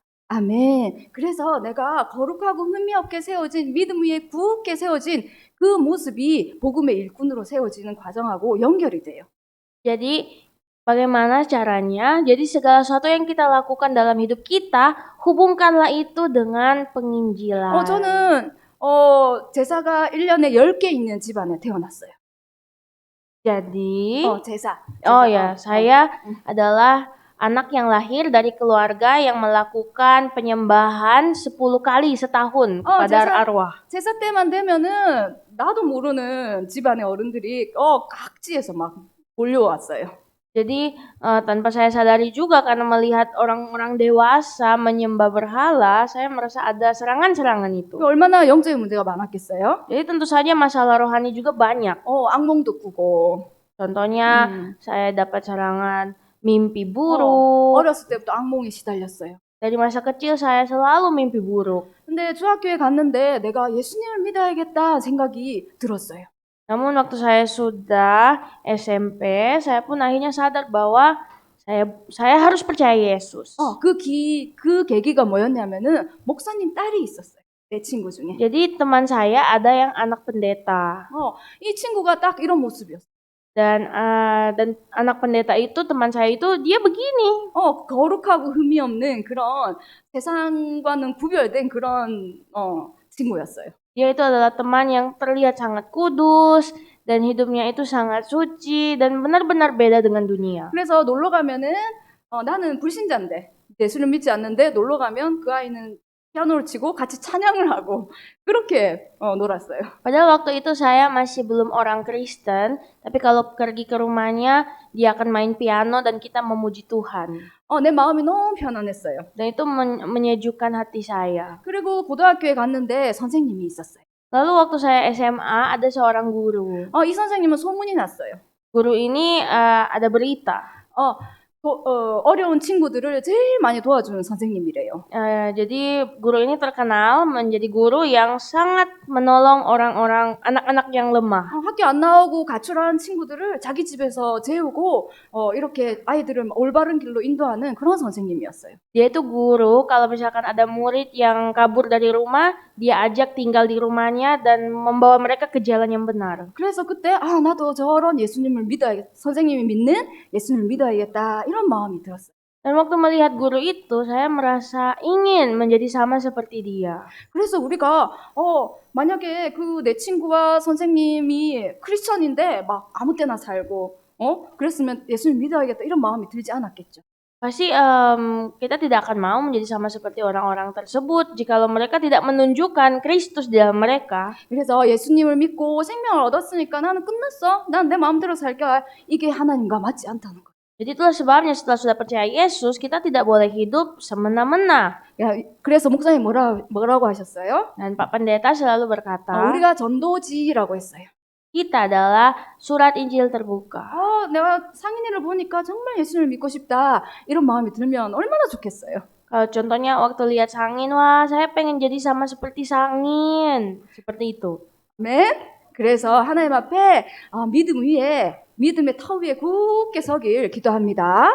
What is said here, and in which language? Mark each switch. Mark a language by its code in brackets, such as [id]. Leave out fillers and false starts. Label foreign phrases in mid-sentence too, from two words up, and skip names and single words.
[ko] 아멘. 그래서 내가 거룩하고 흠이 없게 세워진 믿음 위에 굳게 세워진 그 모습이 복음의 일꾼으로 세워지는 과정하고 연결이 돼요. [id] Jadi bagaimana caranya? Jadi segala sesuatu yang kita lakukan dalam hidup kita, hubungkanlah itu dengan penginjilan. [ko] 저는 제사가 1년에 10개 있는 집안에 태어났어요. [id] Jadi [ko] 제사. [id] saya adalah anak yang lahir dari keluarga yang melakukan penyembahan 10 kali setahun kepada arwah. [ko] 제사 때만 되면은 나도 모르는 집안의 어른들이 각지에서 막 몰려왔어요. [id] Jadi tanpa saya sadari juga karena melihat orang-orang dewasa menyembah berhala, saya merasa ada serangan-serangan itu. [ko] 얼마나 영적인 문제가 많았겠어요? [id] Jadi tentu saja masalah rohani juga banyak. [ko] 악몽도 꾸고. [id] Contohnya saya dapat serangan mimpi buruk. [ko] 어렸을 때부터 악몽에 시달렸어요. [id] Dari masa kecil saya selalu mimpi buruk. [ko] 근데 중학교에 갔는데 내가 예수님을 믿어야겠다 생각이 들었어요. [id] Namun waktu saya sudah SMP, saya pun akhirnya sadar bahwa saya harus percaya Yesus. [ko] 그 계기가 뭐였냐면은 목사님 딸이 있었어요. 내 친구 중에. [id] Jadi teman saya ada yang anak pendeta. [ko] 이 친구가 딱 이런 모습이었어요. [id] Dan anak pendeta itu, teman saya itu dia begini. [ko] 거룩하고 흠이 없는 그런 세상과는 구별된 그런 친구였어요. [id] Dia itu adalah teman yang terlihat sangat kudus dan hidupnya itu sangat suci dan benar-benar beda dengan dunia. [ko] 그래서 놀러 가면은 나는 불신자인데 예수를 믿지 않는데 놀러 가면 그 아이는 피아노를 치고 같이 찬양을 하고 그렇게 놀았어요. [id] Padahal waktu itu saya masih belum orang Kristen, tapi kalau pergi ke rumahnya dia akan main piano dan kita memuji Tuhan. [ko] 내 마음이 너무 편안했어요. [id] Dan itu menyejukkan hati saya. [ko] 그리고 고등학교에 갔는데 선생님이 있었어요. [id] Lalu waktu saya SMA ada seorang guru. [ko] 이 선생님은 소문이 났어요. [id] Guru ini ada berita. [ko] 어려운 친구들을 제일 많이 도와주는 선생님이래요. [id] Jadi guru ini terkenal menjadi guru yang sangat menolong orang-orang, anak-anak yang lemah. [ko] 학교 안 나오고 가출한 친구들을 자기 집에서 재우고 이렇게 아이들을 올바른 길로 인도하는 그런 선생님이었어요. [id] Dia itu guru, kalau misalkan ada murid yang kabur dari rumah, dia ajak tinggal di rumahnya dan membawa mereka ke jalan yang benar. [ko] 그래서 그때 나도 저런 예수님을 믿어야겠다. 선생님이 믿는 예수님을 믿어야겠다. 이런 마음이 들었어요. [id] Dan waktu melihat guru itu, saya merasa ingin menjadi sama seperti dia. [ko] 그래서 우리가 만약에 그 내 친구와 선생님이 크리스천인데 막 아무 때나 살고 그랬으면 예수님 믿어야겠다 이런 마음이 들지 않았겠죠. [id] Pasti kita tidak akan mau menjadi sama seperti orang-orang tersebut jikalau mereka tidak menunjukkan Kristus di dalam mereka. [ko] 그래서 예수님을 믿고 생명을 얻었으니까 나는 끝났어. 난 내 마음대로 살게. 이게 하나님과 맞지 않다는 거. [id] Jadi itulah sebabnya setelah sudah percaya Yesus, kita tidak boleh hidup semena-mena. [ko] 그래서 목사님 뭐라고 하셨어요? [id] Dan Pak Pendeta selalu berkata, [ko] 우리가 전도지라고 했어요. [id] kita adalah surat Injil terbuka. [ko] 내가 상인이를 보니까 정말 예수님을 믿고 싶다. 이런 마음이 들면 얼마나 좋겠어요. [id] Kalau contohnya waktu lihat Sangin, wah saya pengen jadi sama seperti Sangin. Seperti itu. [ko] 아멘. 그래서 하나님 앞에 믿음의 터 위에 굳게 서길 기도합니다.